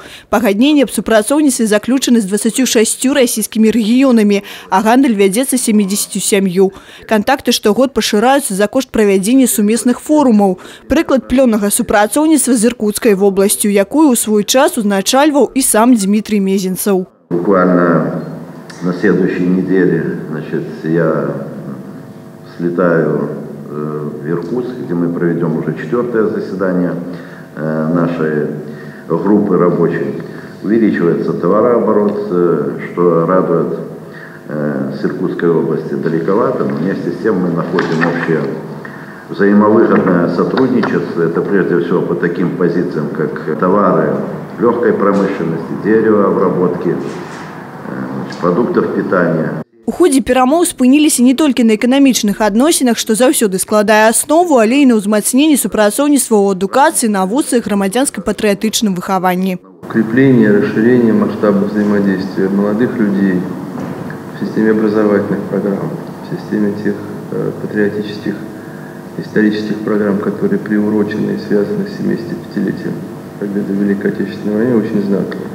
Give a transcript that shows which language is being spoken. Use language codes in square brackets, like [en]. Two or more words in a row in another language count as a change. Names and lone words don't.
[be] Пагадненні аб супрацоўніцтве заключаны з 26 расійскімі рэгіёнамі, а гандаль вядзецца 77. Кантакты штогод пашыраюцца за кошт правядзення сумесных форумаў. Прыклад плённага супрацоўніцтва з Иркутскай вобласцю, якую ў свой час узначальваў і сам Дмитрий Мезенцев. [ru] Буквально на следующей неделе, я слетаю в Иркутск, где мы проведем уже 4-е заседание нашей группы рабочей. Увеличивается товарооборот, что радует. С Иркутской области далековато, но вместе с тем мы находим общее взаимовыгодное сотрудничество. Это прежде всего по таким позициям, как товары легкой промышленности, деревообработки, продуктов питания. [be] У ходзе перамоў спыніліся не толькі на эканамічных адносінах, што заўсёды складае аснову, але і на ўзмацненні супрацоўніцтва ў адукацыі, навуцы і грамадзянска-патрыятычным выхаванні. [ru] Укрепление, расширение масштаба взаимодействия молодых людей в системе образовательных программ, в системе тех патриотических, исторических программ, которые приурочены и связаны с 75-летием победы в Великой Отечественной войне, очень знаково.